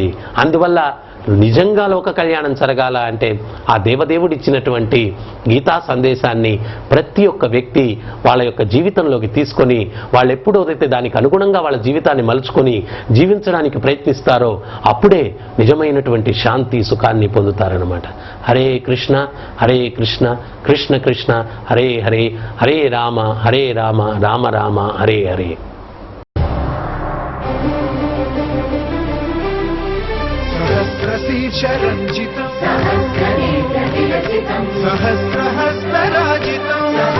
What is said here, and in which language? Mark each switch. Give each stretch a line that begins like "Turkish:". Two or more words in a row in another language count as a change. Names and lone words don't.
Telugu: అందువల్ల నిజంగా లోక కళ్యాణం జరగాల అంటే ఆ దేవదేవుడు ఇచ్చినటువంటి గీతా సందేశాన్ని ప్రతి ఒక్క వ్యక్తి వాళ్ళ యొక్క జీవితంలోకి తీసుకొని వాళ్ళు ఎప్పుడైతే దానికి అనుగుణంగా వాళ్ళ జీవితాన్ని మలుచుకొని జీవించడానికి ప్రయత్నిస్తారో అప్పుడే నిజమైనటువంటి శాంతి, సుఖాన్ని పొందుతారనమాట.
Sanskrit: హరే కృష్ణ హరే కృష్ణ కృష్ణ కృష్ణ హరే హరే, హరే రామ హరే రామ రామ రామ హరే హరే. सहस्रशीर्षरञ्जितम् सहस्रहस्तराजितम्